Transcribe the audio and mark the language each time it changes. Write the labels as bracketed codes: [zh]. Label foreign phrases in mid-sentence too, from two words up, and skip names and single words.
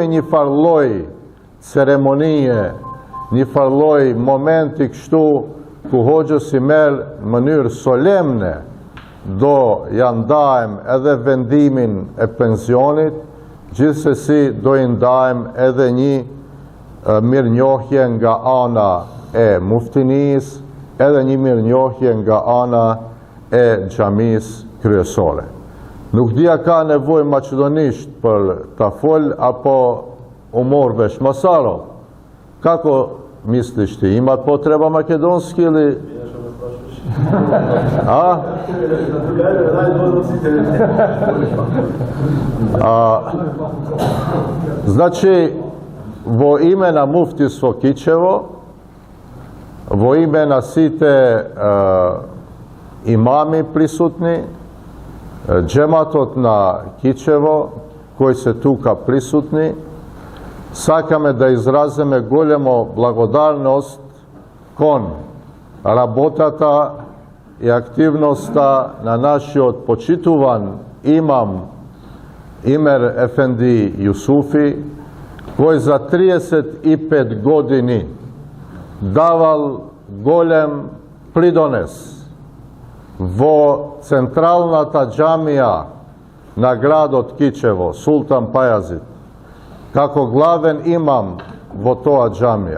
[sq] një farloj ceremonie, një farloj momenti kështu ku hoxhës Imer në mënyrë solemne do ja ndajmë edhe vendimin e pensionit, gjithsesi do i ndajmë edhe një mirënjohje nga ana e muftinis, edhe një mirënjohje nga ana e xhamisë kryesore. Nuk dia ka nevojë maqedonisht për ta fol apo u mor vesh Masarov. [mk] Како мислиш ти, има потреба македонски или... Значи, во имена Муфтисво Кичево, во имена сите имами присутни, џаматот на Кичево, који се ту ка присутни, сакаме да изразиме големо благодарност kon работата и активноста на нашиот почитуван имам Imer Efendi Jusufi, који за 35 години давал голем придонес во централната џамија на градот Кичево, Султан Пајазит, како главен имам во тоа џамија.